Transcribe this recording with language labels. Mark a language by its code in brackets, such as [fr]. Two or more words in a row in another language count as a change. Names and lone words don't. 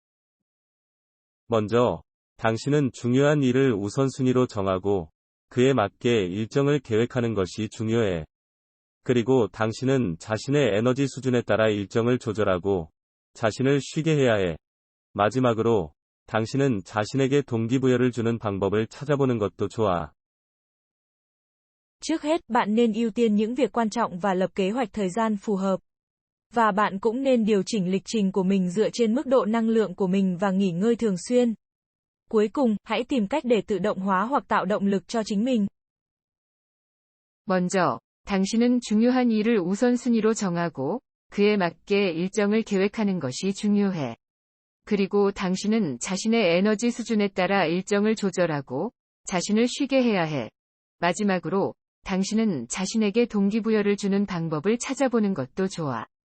[ko] 먼저, 당신은 중요한 일을 우선순위로 정하고, 그에 맞게 일정을 계획하는 것이 중요해. 그리고 당신은 자신의 에너지 수준에 따라 일정을 조절하고, 자신을 쉬게 해야 해. 마지막으로, 당신은 자신에게 동기부여를 주는 방법을 찾아보는 것도 좋아. [vi] Trước hết, bạn nên ưu tiên những việc quan trọng và lập kế hoạch thời gian phù hợp. Và bạn cũng nên điều chỉnh lịch trình của mình dựa trên mức độ năng lượng của mình và nghỉ ngơi thường xuyên. Cuối cùng, hãy tìm cách để tự động hóa hoặc tạo động lực cho chính mình. [ko] 먼저, 당신은 중요한 일을 우선순위로 정하고, 그에 맞게 일정을 계획하는 것이 중요해. 그리고 당신은 자신의 에너지 수준에 따라 일정을 조절하고, 자신을 쉬게 해야 해. 마지막으로, 당신은 자신에게 동기부여를 주는 방법을 찾아보는 것도 좋아.